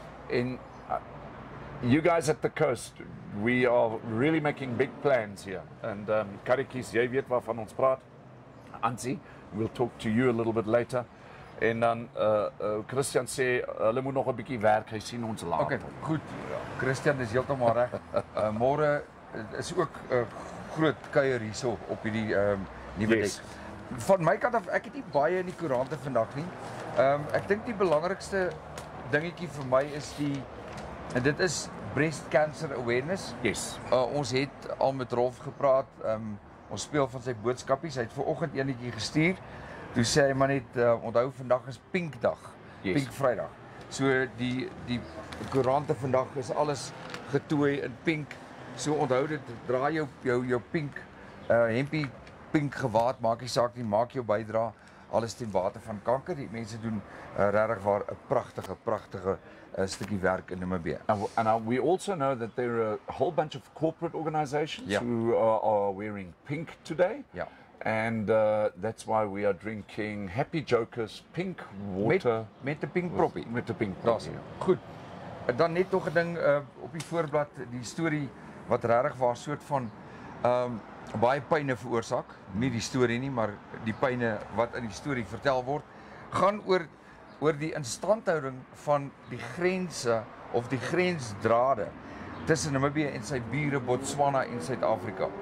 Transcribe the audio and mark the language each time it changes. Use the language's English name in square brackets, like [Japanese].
[English] En you guys at the coast, we are really making big plans here. [Afrikaans] And Karikies, jy weet waarvan ons praat. [English] Ansie, we'll talk to you a little bit later. [Afrikaans] En dan Christian sê hulle moet nog 'n bietjie werk. Hy sien ons later. Okay, goed. Christian is heeltemal reg. Môre is ook 'n groot kuier hierso op hierdie nuwe dek. Van my kant af, ek het nie baie in die koerante vandag nie. Ek dink die belangrikste dingetjie vir my is en dit is [English] breast cancer awareness. Yes. [Afrikaans] Ons het al met Rolf gepraat. Ons speel van sy boodskapies. Hy het vanoggend eenetjie gestuur. Toe sê hy maar net onthou vandag is Pinkdag. [English] Yes. [Afrikaans] Pink Vrydag. So die koerante vandag is alles getooi in pink. So onthou dit, dra jou pink hempie, pink gewaad, maak nie saak nie, maak jou bydra, alles ten bate van kanker. Die mense doen regtig waar 'n pragtige stukkie werk in Namibia. [English] And we also know that there are a whole bunch of corporate organizations who are wearing pink today. [Afrikaans] Ja. [English] And that's why we are drinking Happy Jokers pink water. [Afrikaans] Met 'n pink proppie. Met 'n pink proppie. proppie. Goed. Dan net nog 'n ding op die voorblad, die storie wat regtig waar soort van baie pyne veroorsaak. Nie die storie nie, maar die pyne wat in die storie vertel word, gaan oor die instandhouding van die grense of die grensdrade tussen Namibia en sy bure Botswana en Suid-Afrika.